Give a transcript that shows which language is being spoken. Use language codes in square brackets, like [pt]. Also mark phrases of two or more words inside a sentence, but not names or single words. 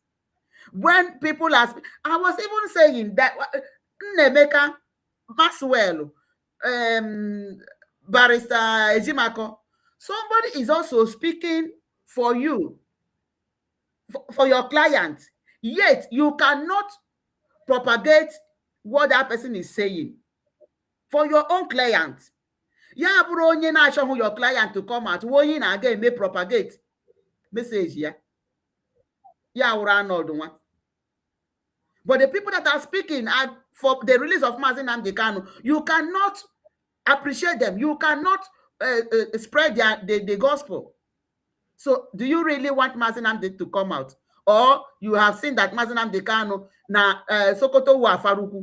[en] When people ask, I was even saying that Nemeka Maxwell, Barrister Ejimako, somebody is also speaking for you, for your client, yet you cannot propagate what that person is saying for your own client. [ig] Ya bụrụ onye na-achọghị [en] your client to come out, [ig] onye na-aga eme [en] propagate message [ig] ya wụrụ anọdụ nwa. [en] But the people that are speaking for the release of Mazi Nnamdi Kanu, you cannot appreciate them. You cannot spread the gospel. So do you really want Mazi Nnamdi to come out? Or you have seen that Mazi Nnamdi Kanu [ig] na Sokoto wa Afaruku?